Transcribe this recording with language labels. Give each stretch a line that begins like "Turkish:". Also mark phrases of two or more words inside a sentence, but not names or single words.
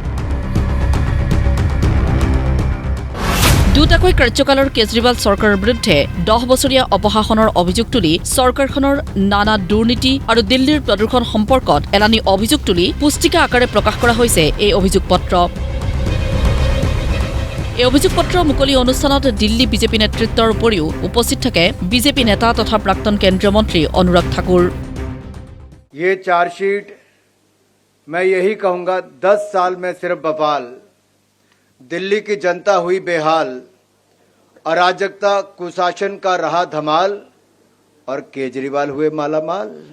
Assamese: দুটাকৈ কাৰ্যকালৰ কেজৰিৱাল চৰকাৰৰ বিৰুদ্ধে 10 বছৰীয়া অপশাসনৰ অভিযোগ তুলি চৰকাৰখনৰ নানা দুৰ্নীতি আৰু দিল্লীৰ প্ৰদূষণ সম্পৰ্কত এলানি অভিযোগ তুলি পুস্তিকা আকাৰে প্ৰকাশ কৰা হৈছে এই অভিযোগ পত্ৰ। এই অভিযোগ পত্ৰ মুকলি অনুষ্ঠানত দিল্লী বিজেপি নেতৃত্বৰ উপৰিও উপস্থিত থাকে বিজেপি নেতা তথা প্ৰাক্তন কেন্দ্ৰীয় মন্ত্ৰী অনুৰাগ ঠাকুৰ।
Hindi: ये चार्जशीट मैं यही कहूंगा 10 साल में सिर्फ बवाल, दिल्ली की जनता हुई बेहाल, अराजकता कुशासन का रहा धमाल और केजरीवाल हुए मालामाल।